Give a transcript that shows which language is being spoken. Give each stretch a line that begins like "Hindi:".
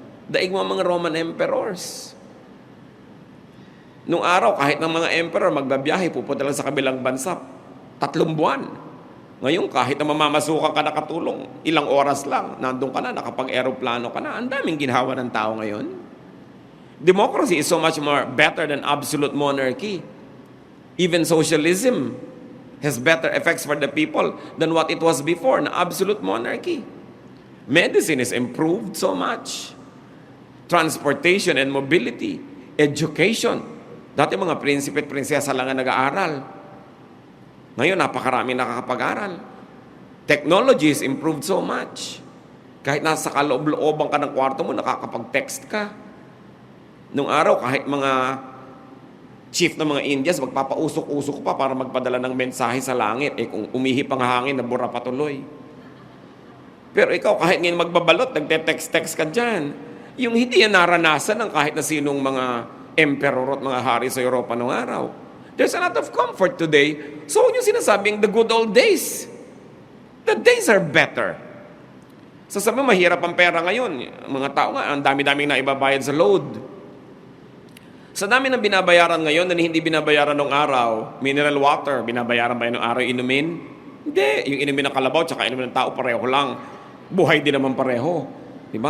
Filipino: Daig mo ang mga Roman emperors. Nung araw, kahit ng mga emperor magbabiyahe, pupunta lang sa kabilang bansa, 3 buwan. Ngayon, kahit na mamamasukan ka nakatulong, ilang oras lang, nandun ka na, nakapag-aeroplano ka na. Ang daming ginhawa ng tao ngayon.
English: Democracy is so much more better than absolute monarchy. Even socialism has better effects for the people than what it was before na absolute monarchy. Medicine is improved so much. Transportation and mobility, education.
Filipino: Dati mga prinsipe at prinsesa lang ang nag-aaral. Ngayon, napakarami nakakapag-aral.
English: Technology is improved so much.
Filipino: Kahit nasa kaloob-looban ka ng kwarto mo, nakakapag-text ka. Nung araw, kahit mga chief ng mga Indians, magpapausok-usok pa para magpadala ng mensahe sa langit. Eh kung umihip ang hangin, nabura patuloy. Pero ikaw, kahit ngayon magbabalot, nagte-text-text ka dyan. Yung hindi yan naranasan ng kahit na sinong mga emperor at mga hari sa Europa noong araw.
English: There's a lot of comfort today. So,
Filipino: yung sinasabing
English: the good old days. The days are better.
Filipino: Sasabi mo, mahirap ang pera ngayon. Mga tao nga, ang dami-daming na ibabayad sa load. Sa dami ng binabayaran ngayon na hindi binabayaran noong araw, mineral water, binabayaran ba yun noong araw inumin? Hindi. Yung inumin ng kalabaw tsaka inumin ng tao, pareho lang. Buhay din naman pareho. Diba?